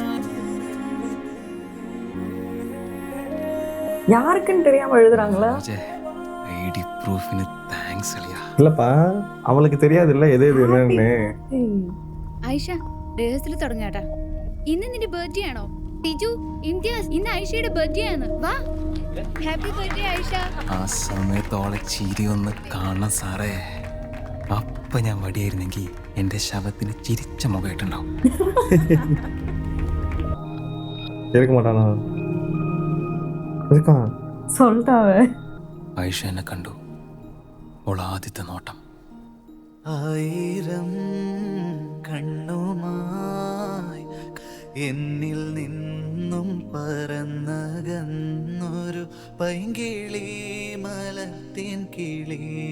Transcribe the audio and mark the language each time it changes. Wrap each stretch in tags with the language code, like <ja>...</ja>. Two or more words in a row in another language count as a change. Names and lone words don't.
<ta>யாருக்குன்னு தெரியாம எழுதுறாங்களா? ID ப்ரூஃப்னு தேங்க்ஸ் அலியா. இல்லப்பா, அவளுக்கு தெரியாது இல்ல எது எது என்னன்னு.</ta> <ml>ഐഷ, റിഹേഴ്സൽ തുടങ്ങാട്ടാ. ഇന്ന് നിന്റെ ബർത്ത്ഡേ ആണോ? ടിജു, ഇംതിയാസ്, ഇന്ന് ഐഷയുടെ ബർത്ത്ഡേ ആണ്. വാ,</ml> <en>happy birthday</en> <ml>ഐഷ. ആ സമയത്തോളെ ചിരി ഒന്ന് കാണണം സാറേ. അപ്പൊ ഞാൻ വടിയായിരുന്നെങ്കിൽ എന്റെ ശവത്തിന് ചിരിച്ച മുഖമായിട്ടുണ്ടാവും.</ml> <ta>இருக்க மாட்டானா? இருக்கான். சொல்லிட்டாவே.</ta> <ml>ഐഷ എന്നെ കണ്ടു. ഓൾ ആദ്യത്തെ നോട്ടം. 1000 കണ്ണുമായി എന്നിൽ നിന്നും പറന്നകന്നൊരു പൈങ്കിളി, മലത്തിൻ കിളി.</ml>